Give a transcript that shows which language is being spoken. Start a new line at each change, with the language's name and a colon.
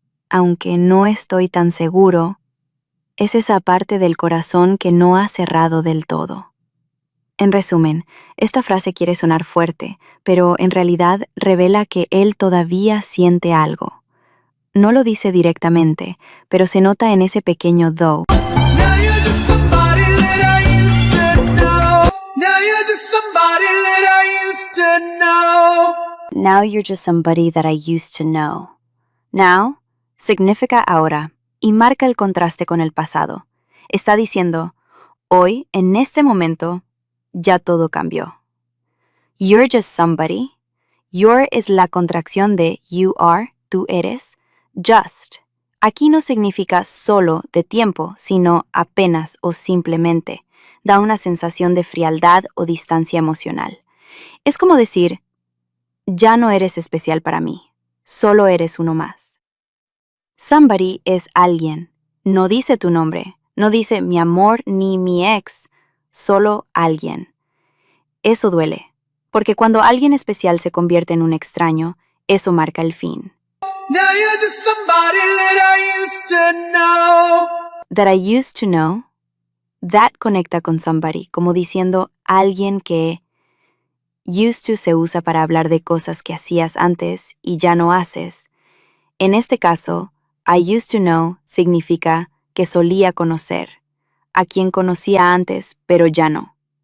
Spanish: Aunque no estoy tan seguro, es esa parte del corazón que no ha cerrado del todo. En resumen, esta frase quiere sonar fuerte, pero en realidad revela que él todavía siente algo. No lo dice directamente, pero se nota en ese pequeño though.
English: Now you're just somebody that I used to know. Now you're just somebody that I used to know. Now you're just somebody that I used to know.
Spanish: Now significa ahora y marca el contraste con el pasado. Está diciendo, hoy, en este momento, ya todo cambió.
English: You're just somebody.
Spanish: Your es la contracción de you are, tú eres. Just. Aquí no significa solo de tiempo, sino apenas o simplemente. Da una sensación de frialdad o distancia emocional. Es como decir, ya no eres especial para mí, solo eres uno más. Somebody es alguien. No dice tu nombre, no dice mi amor ni mi ex, solo alguien. Eso duele, porque cuando alguien especial se convierte en un extraño, eso marca el fin.
English: Now you're just somebody that I used to know. That I used to know,
Spanish: that conecta con somebody, como diciendo alguien que used to se usa para hablar de cosas que hacías antes y ya no haces. En este caso,
English: I used to know
Spanish: significa que solía conocer, a quien conocía antes, pero ya no.